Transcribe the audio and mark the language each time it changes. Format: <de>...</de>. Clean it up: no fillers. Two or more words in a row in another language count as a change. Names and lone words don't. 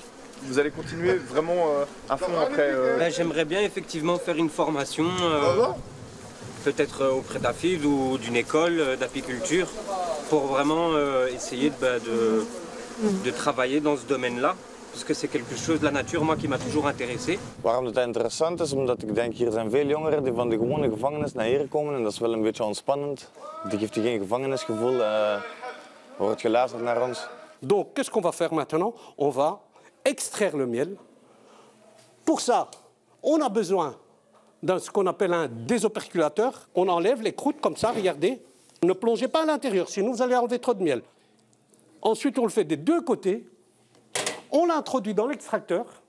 <fr>Vous allez continuer vraiment à fond après J'aimerais bien effectivement faire une formation, peut-être auprès d'Hafid ou d'une école d'apiculture, pour vraiment essayer de travailler dans ce domaine-là. Parce que c'est quelque chose de la nature, moi, qui m'a toujours intéressé.</fr> <nl>Waarom dat interessant is, omdat ik denk hier zijn veel jongeren die van de gewone gevangenis naar hier komen en dat is wel een beetje ontspannend. Die geeft je geen gevangenisgevoel, wordt geluisterd naar ons.</nl> <fr>Donc, qu'est-ce qu'on va faire maintenant? On va extraire le miel. Pour ça, on a besoin de ce qu'on appelle un désoperculateur. On enlève les croûtes comme ça, regardez. Ne plongez pas à l'intérieur, sinon vous allez enlever trop de miel. Ensuite, on le fait des deux côtés. On l'introduit dans l'extracteur.</fr>